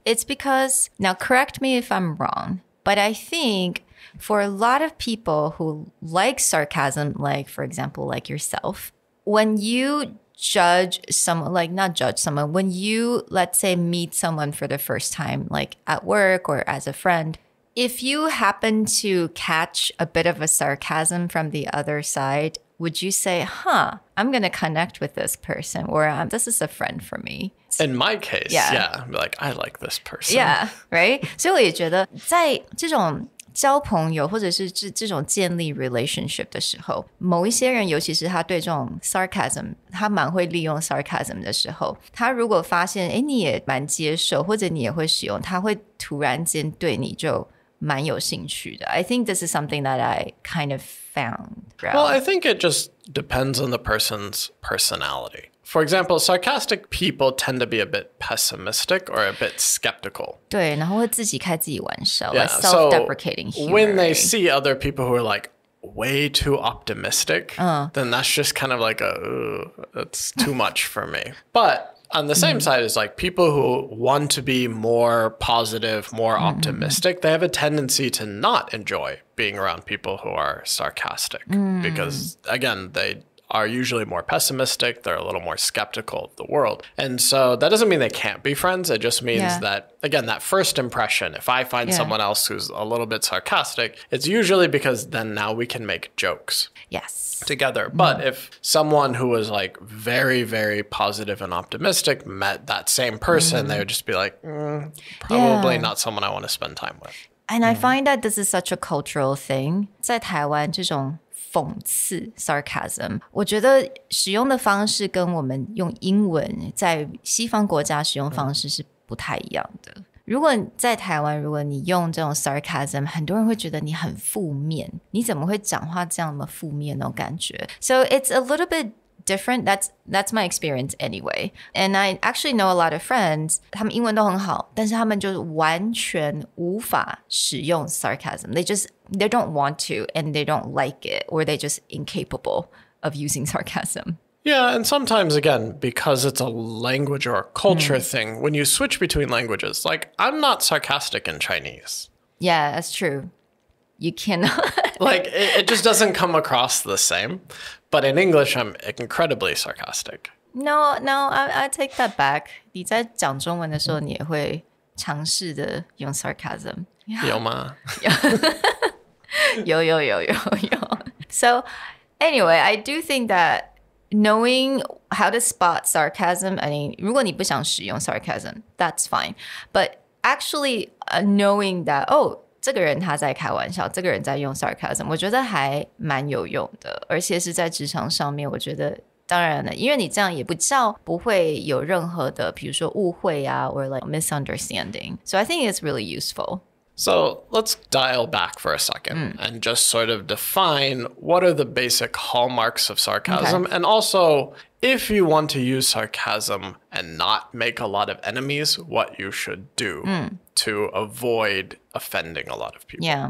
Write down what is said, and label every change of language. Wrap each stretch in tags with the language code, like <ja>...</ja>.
<en>It's because, now correct me if I'm wrong, but I think for a lot of people who like sarcasm, like for example, like yourself, when you judge someone, like not judge someone, when you, let's say, meet someone for the first time, like at work or as a friend, if you happen to catch a bit of a sarcasm from the other side, would you say, I'm going to connect with this person, or this is a friend for me? In my case, yeah. Like, I like this person. Yeah, right?</en> <zh>所以我也觉得在这种交朋友或者是这种建立 relationship 的时候，某一些人尤其是他对这种 sarcasm 他蛮会利用 sarcasm 的时候，他如果发现你也蛮接受或者你也会使用，他会突然间对你就蛮有兴趣的。</zh> <en>I think this is something that I kind of found. Well, I think it just depends on the person's personality. For example, sarcastic people tend to be a bit pessimistic or a bit skeptical.</en> <zh>对，然后会自己开自己玩笑,</zh> <en>like self-deprecating humor. When they see other people who are like way too optimistic, then that's just kind of like that's too much for me. But on the same side is like people who want to be more positive, more optimistic, they have a tendency to not enjoy being around people who are sarcastic because, again, they are usually more pessimistic. They're a little more skeptical of the world. And so that doesn't mean they can't be friends. It just means that, again, that first impression, if I find someone else who's a little bit sarcastic, it's usually because then now we can make jokes. Yes. Together. But if someone who was like very, very positive and optimistic met that same person, they would just be like, probably not someone I want to spend time with. And I find that this is such a cultural thing.</en> <zh>在台湾这种讽刺 sarcasm 我觉得使用的方式跟我们用英文在西方国家使用方式是不太一样的。如果在台湾如果你用这种 sarcasm 很多人会觉得你很负面，你怎么会讲话这样那么负面那种感觉。</zh> <en>So it's a little bit different. That's my experience anyway. And I actually know a lot of friends</en> <zh>他们英文都很好，但是他们就完全无法使用 sarcasm.</zh> <en>They don't want to and they don't like it, or they just incapable of using sarcasm. Yeah, and sometimes, again, because it's a language or a culture thing, when you switch between languages, like, I'm not sarcastic in Chinese. Yeah, that's true. You cannot. Like, it just doesn't come across the same. But in English, I'm incredibly sarcastic. No, I take that back.</en> <zh>你在讲中文的时候，你也会尝试的用 sarcasm. 有吗？有。</zh> <en>So, anyway, I do think that knowing how to spot sarcasm, I mean,</en> <zh>如果你不想使用</zh> <en>sarcasm, that's fine. But actually knowing that,</en> <zh>这个人他在开玩笑，这个人在用 sarcasm, 我觉得还蛮有用的，而且是在职场上面，我觉得当然了，因为你这样也不会有任何的比如说误会啊</zh> <en>or like misunderstanding. So I think it's really useful. So let's dial back for a second and just sort of define what are the basic hallmarks of sarcasm. And also, if you want to use sarcasm and not make a lot of enemies, what you should do to avoid offending a lot of people.</en>